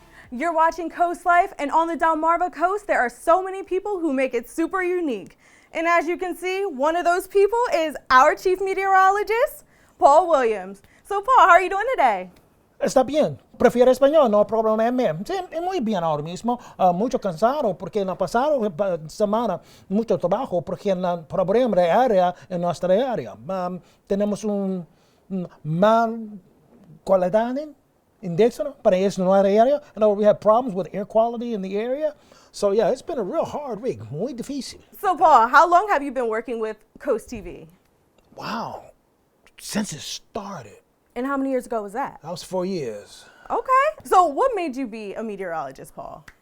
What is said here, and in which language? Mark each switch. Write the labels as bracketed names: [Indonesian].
[English] You're watching CoastLife, and on the Delmarva coast, there are so many people who make it super unique. And as you can see, one of those people is our chief meteorologist, Paul Williams. So Paul, how are you doing today? [Spanish] Está bien. Prefiero español, no problema. Sí, muy bien ahora mismo. Mucho cansado porque en la pasada semana mucho trabajo porque en el problema de área en nuestra área. Tenemos un mal calidad indexo para esta nuestra área. [English] We have problems with air quality in the area. So yeah, it's been a real hard week. [Spanish] Muy difícil. [English] So Paul, how long have you been working with Coast TV? Wow. Since it started. And how many years ago was that? That was 4 years. Okay. So what made you be a meteorologist, Paul?